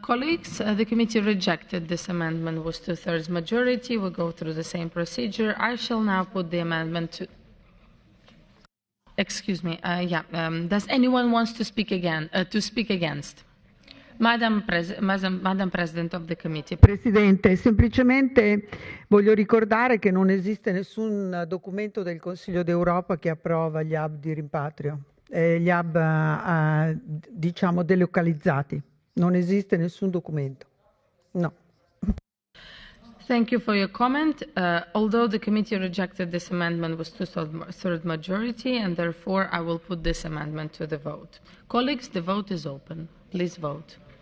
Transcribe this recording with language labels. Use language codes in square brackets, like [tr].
[en] Colleagues, the committee rejected this amendment with 2/3 majority. We'll go through the same procedure. I shall now put the amendment to... Excuse me. Does anyone want to speak again? To speak against? Madam President of the Committee. [it] Presidente, semplicemente voglio ricordare che non esiste nessun documento del Consiglio d'Europa che approva gli hub di rimpatrio, gli hub diciamo delocalizzati. Non esiste nessun documento. No. [en] Thank you for your comment. Although the committee rejected this amendment with 2/3 majority, and therefore I will put this amendment to the vote. Colleagues, the vote is open. Please vote.